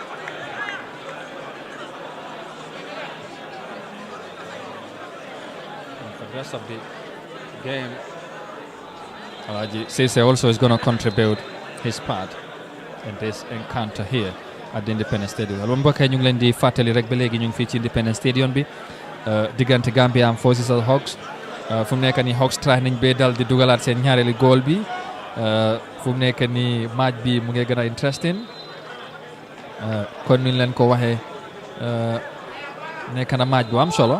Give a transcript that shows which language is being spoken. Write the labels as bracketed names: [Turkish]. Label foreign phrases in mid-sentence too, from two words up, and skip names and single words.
[English] And for the rest of the game, Alaji Sise also is going to contribute his part in this encounter here at the Independence Stadium. [Wolof] Alors mbokk yi ñu ngi leen di fàttali rek ba léegi ñu ngi fii ci Independence Stadium bi diggante Gambia Armed Forces ak Hawks. Fu mu nekk nii Hawks try nañ ba dal di dugalaat seen ñaareelu goal bi fu mu nekk nii match bi mu ngi gën a interesting kon ni leen ko waxee nekk na match bu am solo.